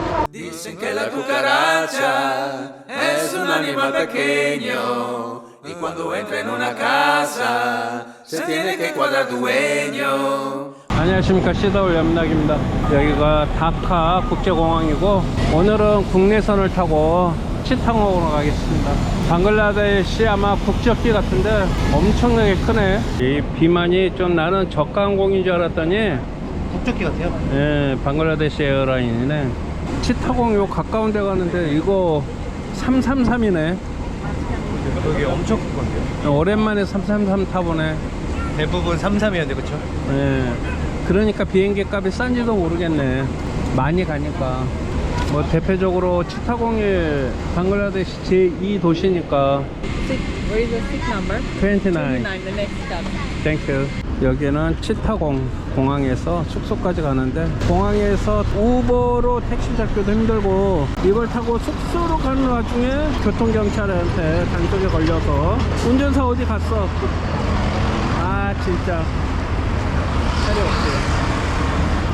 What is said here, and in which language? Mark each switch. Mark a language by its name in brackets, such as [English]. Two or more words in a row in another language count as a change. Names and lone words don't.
[Spanish] Dicen que la cucaracha es un animal pequeño y cuando entra en una casa se tiene que cuadrar dueño. [Korean] 안녕하십니까. CW 염락입니다. 여기가 다카 국제공항이고 오늘은 국내선을 타고 치탕옥으로 가겠습니다. 방글라데시 아마 국적기 같은데 엄청나게 크네. 이 비만이 좀 나는 저가항공인 줄 알았더니 국적기 같아요. 예, 방글라데시 에어라인이네. 치타공 요 가까운 데 가는데 이거 333이네. 여기 엄청 큰 건데요. 오랜만에 333 타보네. 대부분 33이었는데 그쵸? 예. 그러니까 비행기 값이 싼지도 모르겠네. 많이 가니까. 뭐 대표적으로 치타공이 방글라데시 제2 도시니까. [English] Where is the seat number? 29. 29, the next stop. [Korean] 땡큐. 여기는 치타공 공항에서 숙소까지 가는데 공항에서 우버로 택시 잡기도 힘들고 이걸 타고 숙소로 가는 와중에 교통경찰한테 단속에 걸려서 운전사 어디 갔어? 아 진짜 차례 없지.